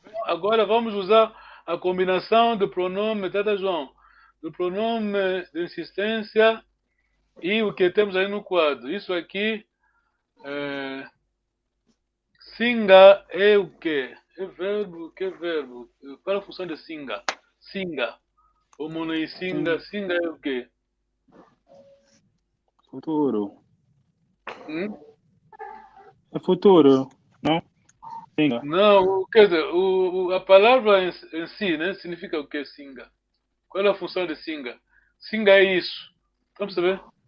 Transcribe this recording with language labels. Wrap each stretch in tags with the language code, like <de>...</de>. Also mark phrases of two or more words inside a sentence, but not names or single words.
<pt>Agora vamos usar a combinação do pronome, Tata João, do pronome de insistência e o que temos aí no quadro. Isso aqui, singa é o quê? É verbo, que é verbo? Qual é a função de singa? Singa.</pt> <kg>O monoi singa,</kg> <pt>singa é o quê? Futuro. É futuro, não? Singa. Não, quer dizer, a palavra em si, né, significa o que, singa? Qual é a função de singa? Singa é isso. Vamos saber?</pt>